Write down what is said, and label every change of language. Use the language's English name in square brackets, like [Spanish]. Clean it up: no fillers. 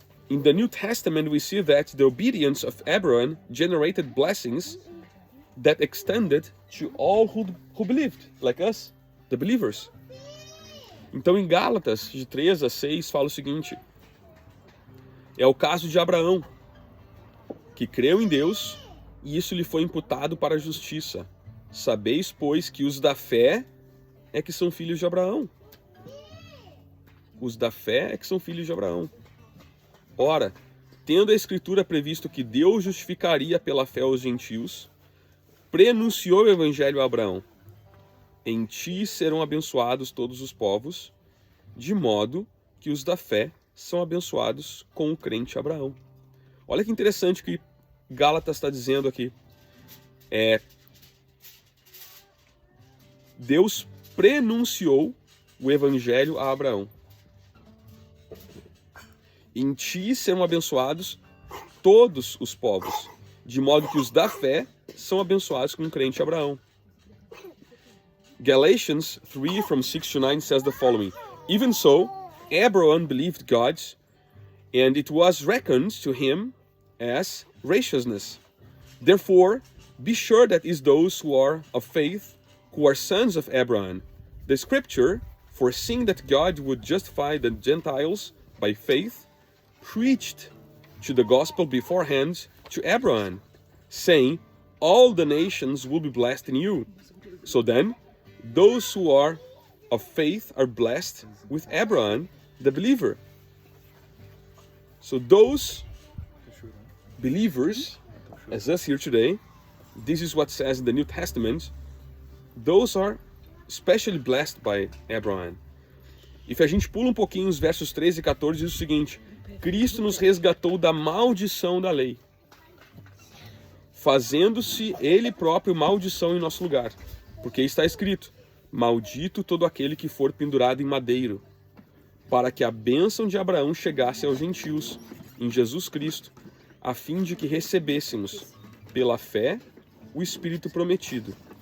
[English] In the New Testament, we see that the obedience of Abraham generated blessings that extended to all who believed, like us, the believers. [Portuguese] Então, em Gálatas, de 3 a 6, fala o seguinte: é o caso de Abraão, que creu em Deus, e isso lhe foi imputado para a justiça. Sabeis, pois, que os da fé é que são filhos de Abraão. Os da fé é que são filhos de Abraão. Ora, tendo a Escritura previsto que Deus justificaria pela fé os gentios, prenunciou o Evangelho a Abraão: em ti serão abençoados todos os povos, de modo que os da fé são abençoados com o crente Abraão. Olha que interessante que Gálatas está dizendo aqui. Deus prenunciou o Evangelho a Abraão. Em ti serão abençoados todos os povos, de modo que os da fé são abençoados com o crente Abraão. [English] Galatians 3 from 6 to 9 says the following: even so, Abraham believed God, and it was reckoned to him as righteousness. Therefore, be sure that is those who are of faith, who are sons of Abraham. The scripture, foreseeing that God would justify the Gentiles by faith, preached to the gospel beforehand to Abraham, saying, all the nations will be blessed in you. So then, those who are of faith are blessed with Abraham, the believer. So those believers, as us here today, this is what says in the New Testament, those are especially blessed by Abraham. [Portuguese] E se a gente pula um pouquinho os versos 13 e 14, diz o seguinte: Cristo nos resgatou da maldição da lei, fazendo-se Ele próprio maldição em nosso lugar. Porque está escrito: maldito todo aquele que for pendurado em madeiro, para que a bênção de Abraão chegasse aos gentios, em Jesus Cristo, a fim de que recebêssemos, pela fé, o Espírito prometido.